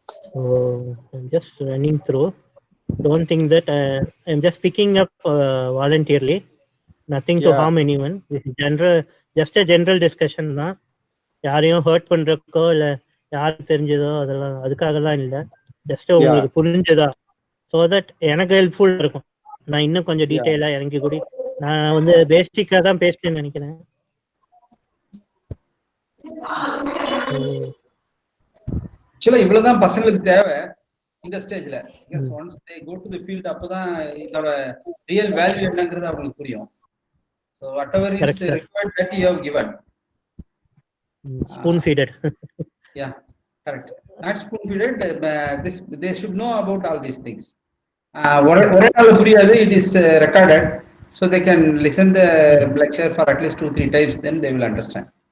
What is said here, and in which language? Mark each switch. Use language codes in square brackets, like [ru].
[en] So I'm just running through. Don't think that I'm just picking up voluntarily. Nothing to harm anyone. This is general, just a general discussion [ta] தான். யாரையும் hurt பண்றக்கோ இல்ல யாருக்கு தெரிஞ்சதோ அதெல்லாம் அதுக்காகலாம் இல்லை. Just உங்களுக்கு புரிஞ்சுதா, so that எனக்கு helpful இருக்கும். நான் இன்னும் கொஞ்சம் டீட்டெயிலா இறங்கி கூடி நான் வந்து பேசிக்கா தான் பேசுறேன்னு நினைக்கிறேன். ஆக்சுவலா இவ்வளவுதான் பசங்களுக்கு தேவை இந்த ஸ்டேஜ்ல. [en] once they go to the field [ta] அப்பதான் இதோட ரியல் வேல்யூ என்னங்கிறது அவங்களுக்கு புரியும். [en] So whatever is required that you have given. Spoon feeded. Yeah, correct. Not spoon feeded. This they should know about all these things. [ta] ஒரே நாள் புரியாது. [en] It is recorded, so they can listen the lecture for at least 2-3 times. Then they will understand.